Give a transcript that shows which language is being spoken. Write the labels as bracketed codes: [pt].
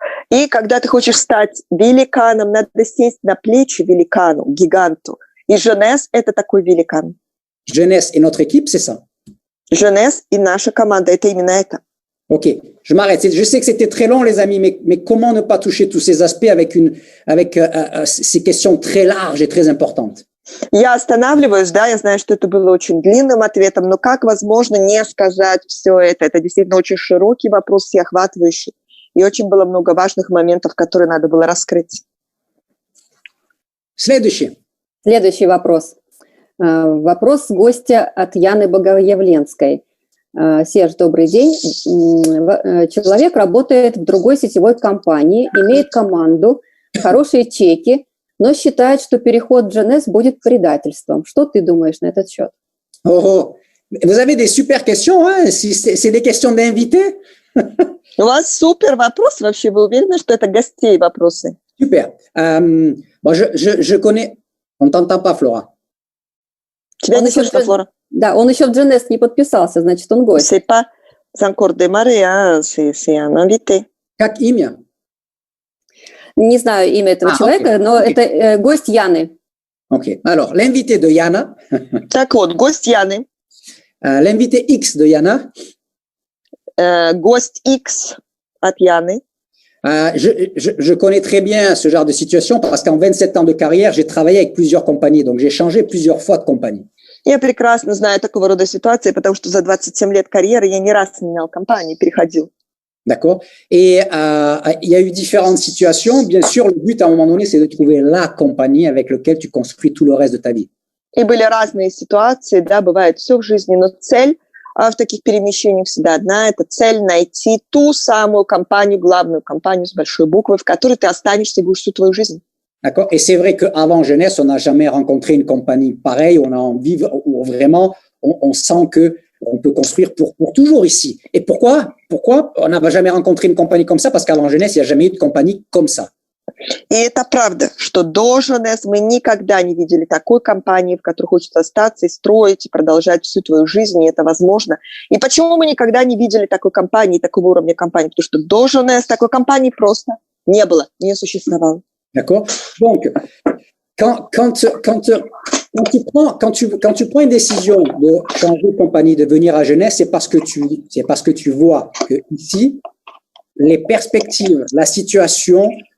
[ru] И когда ты хочешь стать великаном, надо сесть на плечи великану, гиганту. И Jeunesse – это такой великан. [fr] Jeunesse et notre équipe, c'est ça. [ru] Jeunesse и наша команда – это именно это. [fr] Ok, je m'arrête. Je sais que c'était très long, les amis, mais comment ne pas toucher tous ces aspects avec ces questions très larges et très importantes? [ru] Я останавливаюсь, да, я знаю, что это было очень длинным ответом, но как возможно не сказать все это? Это действительно очень широкий вопрос, всеохватывающий, и очень было много важных моментов, которые надо было раскрыть. Следующий вопрос. Вопрос гостя от Яны Богоявленской. Серж, добрый день. Человек работает в другой сетевой компании, имеет команду, хорошие чеки, но считает, что переход в Jeunesse будет предательством. Что ты думаешь на этот счет? [fr] Vous avez des super questions, hein? C'est des questions d'invités? [ru] У вас супер вопрос вообще. Вы уверены, что это гостей вопросы? [fr] Super. Bon, je connais... On t'entend pas, Flora. [ru] Тебя не слышно, Флора? Да, он еще в Jeunesse не подписался, значит, он гость. [fr] C'est pas encore démarré, hein? C'est un invité. [ru] Как имя? Не знаю имя этого человека, но это гость Яны. [fr] Ok. Alors, l'invité de Yana. [ru] Так вот, гость Яны. [fr] L'invité X de Yana. [ru] Гость X от Яны. [fr] Je connais très bien ce genre de situation parce qu'en 27 ans de carrière, j'ai travaillé avec plusieurs compagnies, donc j'ai changé plusieurs fois de compagnie. [ru] Я прекрасно знаю такого рода ситуации, потому что за 27 лет карьеры я не раз менял компании, переходил. [fr] D'accord. Et il y a eu différentes situations. Bien sûr, le but à un moment donné, c'est de trouver la compagnie avec laquelle tu construis tout le reste de ta vie. [ru] И были разные ситуации, да, бывает все в жизни, но цель в таких перемещениях всегда одна. Это цель найти ту самую компанию, главную компанию с большой буквы, в которой ты останешься и будешь всю твою жизнь. [fr] D'accord. Et c'est vrai qu'avant Jeunesse, on n'a jamais rencontré une compagnie pareille. On a envie, ou vraiment, on sent que on peut construire pour toujours ici. Et pourquoi on n'a jamais rencontré une compagnie comme ça? Parce qu'avant Jeunesse, il n'y a jamais eu de compagnie comme ça. [ru] И это правда, что до Jeunesse мы никогда не видели такой компании, в которой хочется остаться и строить, и продолжать всю твою жизнь, и это возможно. И почему мы никогда не видели такой компании, такого уровня компании? Потому что до Jeunesse такой компании просто не было, не существовало. [fr] D'accord. Donc, quand tu prends une décision de changer de compagnie, de venir à Jeunesse, c'est parce que tu vois que ici, les perspectives, la situation